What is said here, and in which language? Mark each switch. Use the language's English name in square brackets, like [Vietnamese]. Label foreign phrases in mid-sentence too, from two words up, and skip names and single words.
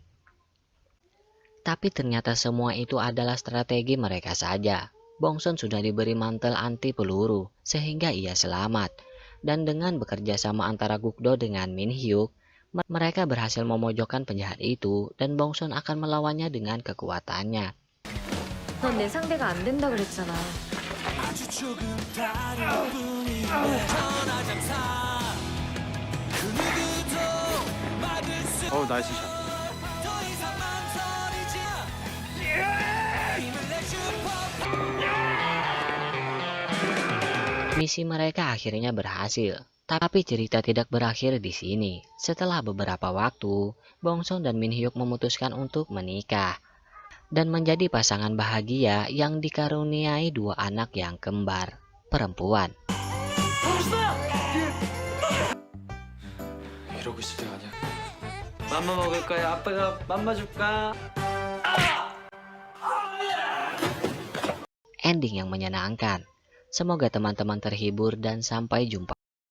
[Indonesian] Tapi ternyata semua itu adalah strategi mereka saja. Bong Son sudah diberi mantel anti peluru sehingga ia selamat. Dan dengan bekerja sama antara Gukdo dengan Min Hyuk, mereka berhasil memojokkan penjahat itu dan Bong Son akan melawannya dengan kekuatannya. [Korean] 넌 내 상대가 안 된다 그랬잖아. [English] Nice shot. [Indonesian] Misi mereka akhirnya berhasil, tapi cerita tidak berakhir di sini. Setelah beberapa waktu, Bong Son dan Min Hyuk memutuskan untuk menikah dan menjadi pasangan bahagia yang dikaruniai dua anak yang kembar, perempuan. [Korean] 이러고 있을 때가 아니야. 맘마 먹을 거야. 아빠가 맘마 줄까? [Indonesian] Ending yang menyenangkan. Semoga teman-teman terhibur dan sampai jumpa.